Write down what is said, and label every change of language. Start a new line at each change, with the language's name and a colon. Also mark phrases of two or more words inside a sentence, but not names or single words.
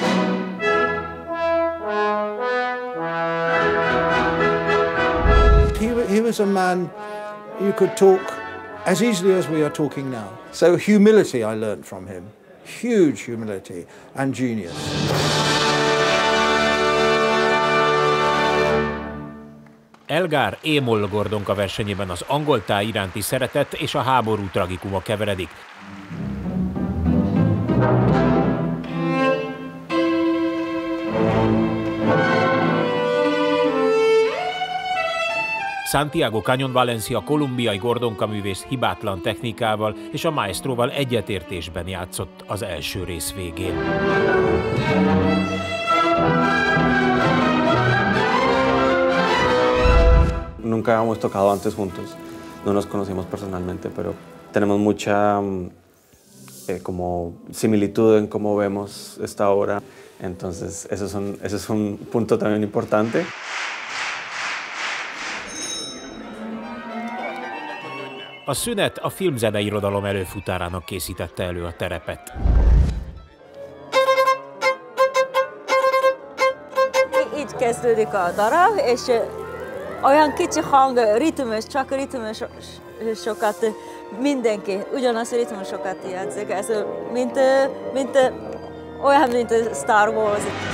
English: He was a man you could talk as easily as we are talking now. So humility I learned from him. Huge humility and genius.
Hungarian: Elgar émoll Gordonka versenyében az angol táj iránti szeretet és a háború tragikuma keveredik. Santiago Canon Valencia kolumbiai gordonkaművész hibátlan technikával és a maestróval egyetértésben játszott az első rész végén.
Spanish: Nunca habíamos tocado antes juntos, no nos conocimos personalmente, pero tenemos mucha como similitud en cómo vemos esta obra, entonces eso es un punto también importante.
Hungarian: A szünet a filmzeneirodalom előfutárának készítette elő a terepet. Így kezdődik a darab, és olyan kicsi hang, ritmus, csak ritmusokat, mindenki ugyanazt a ritmusokat játszik, ez olyan, mint Star Wars.